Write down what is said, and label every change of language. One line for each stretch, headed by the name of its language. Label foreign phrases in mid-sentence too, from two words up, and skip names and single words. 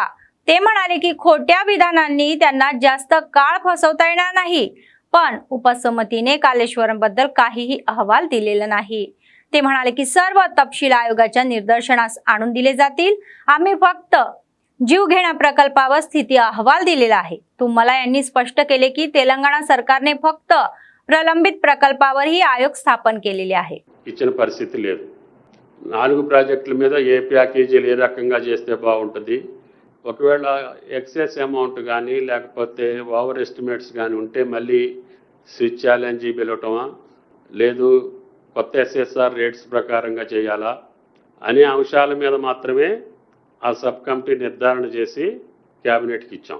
Marathi: ते म्हणाले की खोट्या विधानांनी त्यांना जास्त काळ फसवता येणार नाही, पण उपसमितीने कालेश्वरम बद्दल काहीही अहवाल दिलेला नाही. ते म्हणाले की सर्व तपशील आयोगाच्या निदर्शनास आणून दिले जातील. आम्ही फक्त जीवघेण्या प्रकल्पावर स्थिती अहवाल दिलेला आहे. तुम्हाला यांनी स्पष्ट केले की तेलंगणा सरकारने फक्त प्रलंबित प्रकल्पावरही आयोग स्थापन केलेले आहे.
Telugu: ఇచ్చిన పరిస్థితి లేదు. 4 ప్రాజెక్టుల మీద ఏ ప్యాకేజీలు ఏ రకంగా చేస్తే బాగుంటుంది, ఒకవేళ
English: excess amount
Telugu: కానీ లేకపోతే
English: over estimates
Telugu: కానీ ఉంటే మళ్ళీ
English: switch challenge
Telugu: పిలవటమా, లేదు కొత్త SSR రేట్స్ ప్రకారంగా చేయాలా అనే అంశాల మీద మాత్రమే ఆ
English: sub committee
Telugu: నిర్ధారణ చేసి క్యాబినెట్కి ఇచ్చాం.